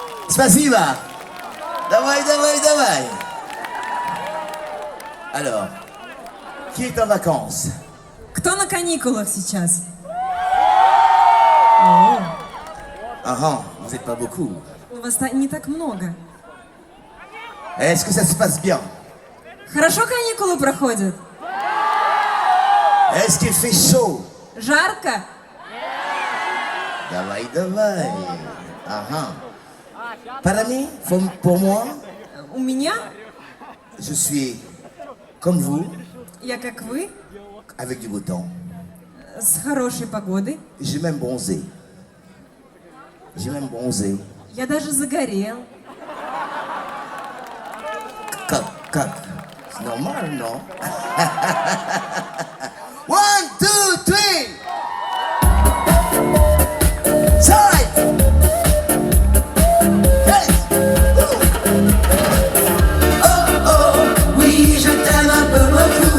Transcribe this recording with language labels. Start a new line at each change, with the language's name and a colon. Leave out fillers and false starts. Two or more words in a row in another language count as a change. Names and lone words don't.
Russian: Spasiba. Давай, давай, давай.
French: Alors, qui est en vacances?
Russian: Кто на каникулах сейчас?
French: Ah, vous n'êtes pas beaucoup.
Russian: Вас не так много.
French: Est-ce que ça se passe bien?
Russian: Хорошо каникулы проходят?
French: Est-ce qu'il fait chaud?
Russian: Жарко? Давай, давай.
French: Parami, pour moi,
Russian: У меня,
French: je suis comme vous,
Russian: я как вы,
French: avec du beau temps.
Russian: с хорошей погодой.
French: J'ai même bronzé. J'ai même bronzé.
Russian: Я даже загорел. Как?
French: C'est normal, non?
English: 1, 2, 3. Side. Hey.
French: Oh, oui, je t'aime un peu beaucoup.